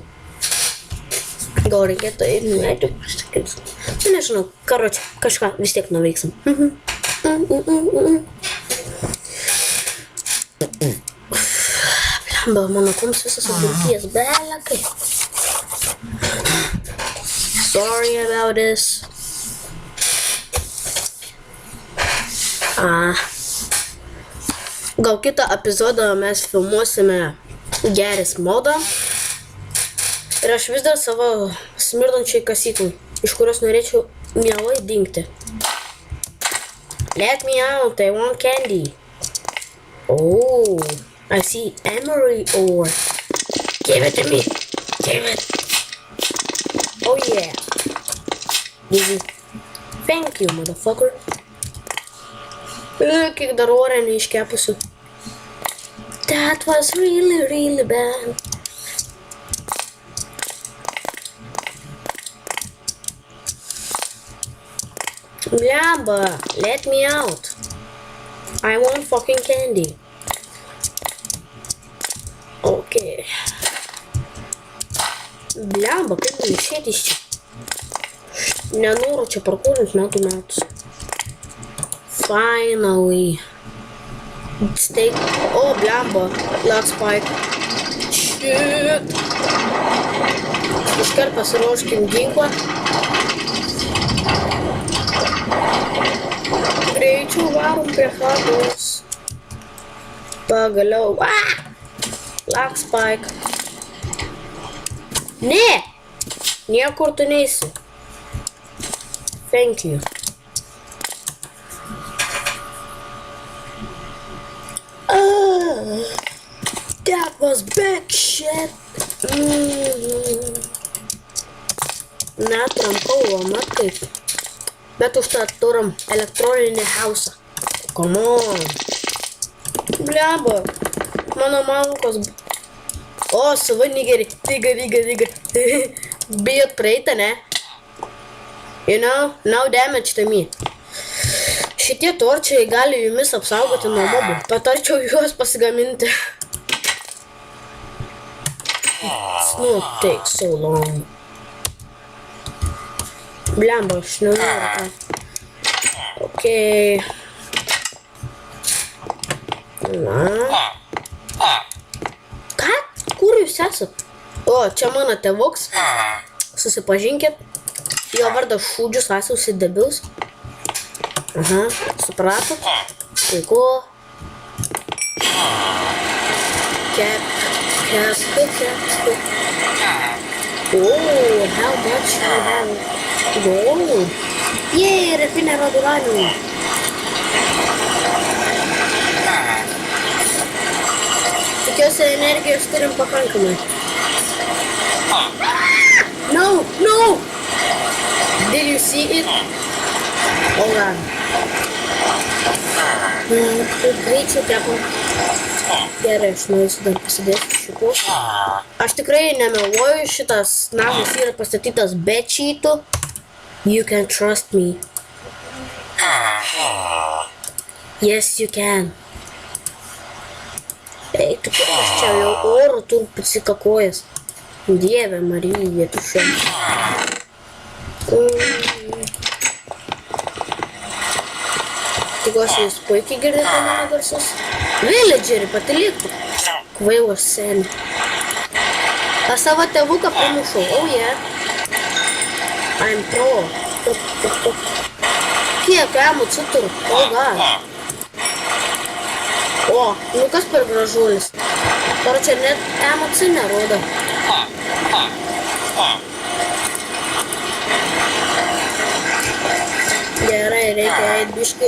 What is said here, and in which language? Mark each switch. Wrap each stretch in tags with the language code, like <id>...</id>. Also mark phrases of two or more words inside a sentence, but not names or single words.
<lt>Gal reikėtų ir nuėti pasakyti. Nežinau, karoči, kažką vis tiek nuveiksim. Blemba, mano kūnas visas apdulkėjęs, belekai.</lt> <en>Sorry about this.</en> <lt>Gal kitą epizodą mes filmuosime Geris modą. Ir aš vis dar savo smirdančiai kasyklai, iš kurios norėčiau mielai dingti.</lt> <en>Let me out, I want candy. Oh, I see emery ore. Give it to me. Give it. Oh yeah. Easy. Thank you, motherfucker.</en> <lt>Kiek dar ore neiškepusiu.</lt> <en>That was really bad. Blemba, let me out. I want fucking candy. Okay.</en> <lt>Blemba, kaip man išėti iš čia? Nenoriu čia parkūrint metus.</lt> <en>Finally. Steak. Oh, blemba. Black spike. Shit.</en> <lt>Iškart pasiruoškim ginklą. Greičiau varom prie chatos. Pagaliau.</lt> <en>Black spike.</en> <lt>Ne! Niekur tu neisi.</lt> <en>Thank you. That was big shit.</en> <lt>Netrampau, mat kaip. Bet užtat turim elektroninį hausą.</lt> <en>Come on.</en> <lt>Blemba. Mano malkos. O, sava nigeri. Diga. Bijot praeitą, ne?</lt> <en>You know, no damage to me.</en> <lt>Šitie torčiai gali jumis apsaugoti nuo mobų. Patarčiau juos pasigaminti.</lt> <en>It's not take so long.</en> <lt>Blemba, aš nenoriu ką. Okei. Na. Ką? Kur jūs esat? O, čia mano tėvuks. Susipažinkit. Jo vardas Šūdžius, Asiaus ir Debius. Aha, supratot? Puiku. Kep.</lt> <en>Oh, how much you have? Gold. Yay,</en> <es>refinero d'uranio.</es> <lt>Tikiuosi energijos turim pakankamai.</lt> <en>No! Did you see it? Hold on.</en> <lt>Kaip greičiau teko. Gerai, aš norėsiu dar pasidėti šitų. Aš tikrai nemeluoju, šitas namas yra pastatytas be čytų.</lt> <en>You can trust me. Yes, you can.</en> <lt>Ei, tu kaip aš čia jau oro turiu pasikakojęs. Dieve Marija, tu šiandien. Tikiuosi, jūs puikiai girdite mano garsus. Villageri, patiliktų. Kvailas seni. Aš savo tėvuką pamušau.</lt> <en>Oh yeah. I'm pro.</en> <lt>Kiek emocijų turiu?</lt> <en>Oh god.</en> <lt>O, nu kas per gražuolis. Karočią net emocijų nerodo. Gerai, reikia eit biškai.</lt>